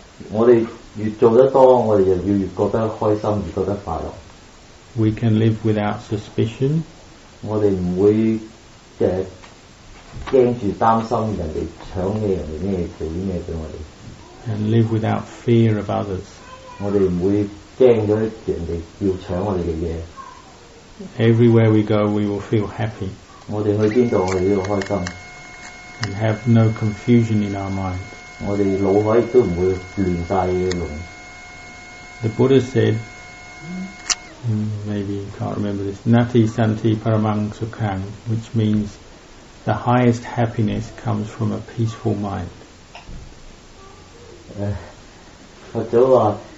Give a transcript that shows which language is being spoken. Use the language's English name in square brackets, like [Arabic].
[Cantonese] 我哋越做得多，我哋就越覺得開心，越覺得快樂。 [English] We can live without suspicion. [Cantonese] 我哋唔會驚住擔心人哋搶嘢，人哋咩做啲咩俾我哋。 [English] And live without fear of others. [Cantonese] 我哋唔會驚咗人哋要搶我哋嘅嘢。 [English] Everywhere we go, we will feel happy. [Cantonese] 我哋去邊度，我哋都要開心。 [English] And have no confusion in our mind. [Cantonese] 我哋腦海亦都唔會亂晒嘅龍。 [English] The Buddha said, maybe you can't remember this, [Pali] Nati Santi Paramang Sukhang, [English] which means the highest happiness comes from a peaceful mind. [Cantonese] 佛祖話